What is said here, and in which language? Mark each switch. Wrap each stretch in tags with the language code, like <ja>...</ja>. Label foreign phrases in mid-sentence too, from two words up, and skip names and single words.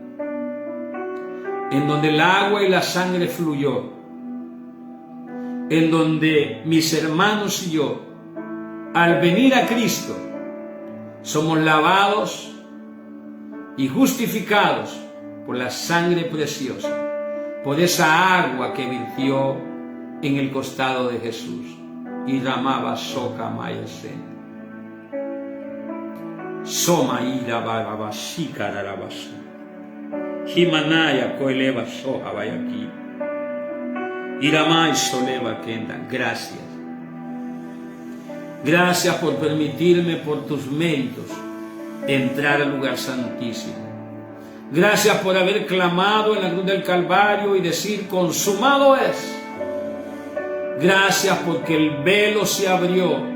<es>en donde el agua y la sangre fluyó, en donde mis hermanos y yo, al venir a Cristo, somos lavados y justificados por la sangre preciosa, por esa agua que virtió en el costado de Jesús. Y ramaba soca mayesen. Soma ira babashika rarabasa. Himanaya koeleva soja vayaki. Iramai soleva kenda. Gracias. Gracias por permitirme por tus méritos entrar al lugar santísimo. Gracias por haber clamado en la cruz del Calvario y decir consumado es. Gracias porque el velo se abrió.</es>